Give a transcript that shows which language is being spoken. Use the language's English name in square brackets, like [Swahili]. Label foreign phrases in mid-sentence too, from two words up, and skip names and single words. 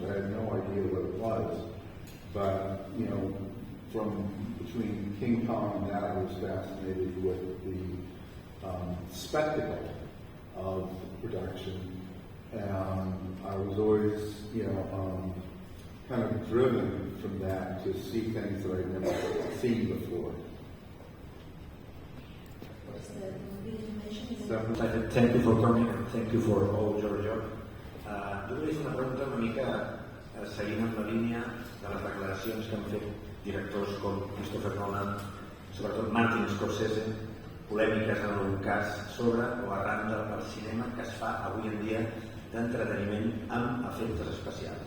[English] I had no idea what it was, but from between King Kong and that, I was fascinated with the spectacle of production, and I was always, kind of driven from that to see things that I'd never seen before. Thank you for coming, and thank you for all your job. [Catalan] Jo volia fer una pregunta una mica seguint amb la línia de les declaracions que han fet directors com Christopher Nolan, sobretot Martin Scorsese, polèmiques en algun cas sobre o arran del cinema que es fa avui en dia d'entreteniment amb efectes especials.